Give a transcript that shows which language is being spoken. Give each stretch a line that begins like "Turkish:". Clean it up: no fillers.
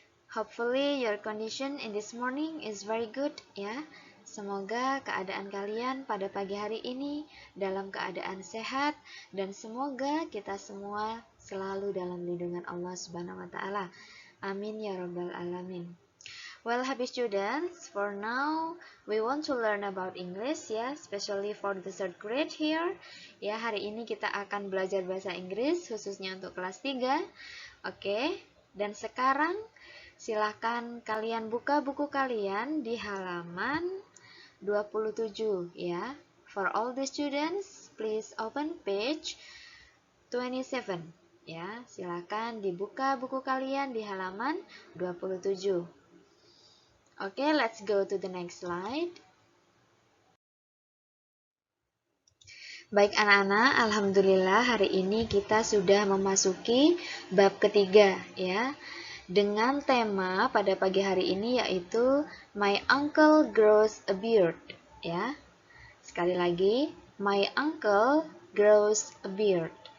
English: Hopefully your condition in this morning is very good ya.
Indonesian: Semoga keadaan kalian pada pagi hari ini dalam keadaan sehat dan semoga kita semua selalu dalam lindungan Allah Subhanahu wa taala.
Arabic: Amin ya rabbal alamin.
English: Well, happy students, for now we want to learn about English ya, especially for the third grade here.
Indonesian: Ya, hari ini kita akan belajar bahasa Inggris khususnya untuk kelas 3. Oke, dan sekarang silahkan kalian buka buku kalian di halaman 27 ya.
English: For all the students, please open page 27 ya.
Indonesian: Silahkan dibuka buku kalian di halaman 27.
English: Oke, let's go to the next slide.
Indonesian: Baik anak-anak, alhamdulillah hari ini kita sudah memasuki bab ketiga ya. Dengan tema pada pagi hari ini yaitu My Uncle Grows a Beard ya. Sekali lagi, My Uncle Grows a Beard.